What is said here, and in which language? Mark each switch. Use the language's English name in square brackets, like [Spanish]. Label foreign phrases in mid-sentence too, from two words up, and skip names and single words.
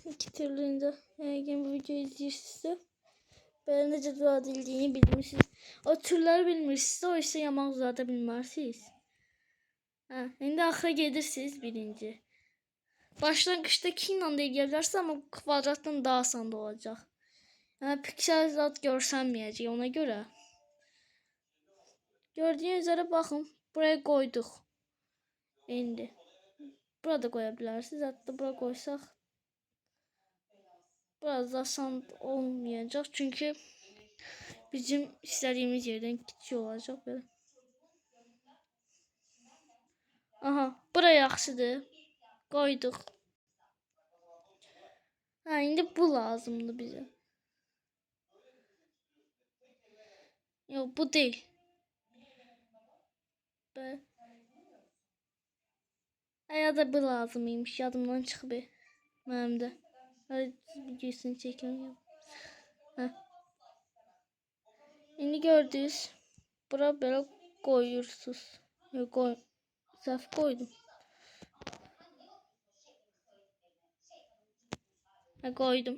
[Azerbaijani] İki türlüyündə yəni bu videoyu izləyirsinizsə belə necə düzəldildiyini bilmirsiniz. O türləri bilmirsiniz o isə yamaq düzəldə bilmərsiniz. İndi axıra gedirsiniz birinci. Başlangıçta 2 ilə də eləyə bilərsiniz amma kvadratdan daha asan da olacaq. Yəni piksel zat görsənməyəcək ona görə. [Turkish] Gördüğünüz üzere bakın buraya koyduk. [Azerbaijani] İndi burada koyabilirsiniz. [Turkish] Hatta buraya koysak biraz da asan olmayacak çünkü bizim istediğimiz yerden küçük olacak böyle. [Azerbaijani] Aha buraya yaxşıdır. Koyduk. İndi bu lazımdı bize. [Turkish] Yok bu değil. [Azerbaijani] Ya da bu lazımymış yadımdan çıxıb. Mənim də. Hadi videosunu çəkəm. İndi gördünüz. Bura belə koyursunuz. Səhv koydum. Koydum.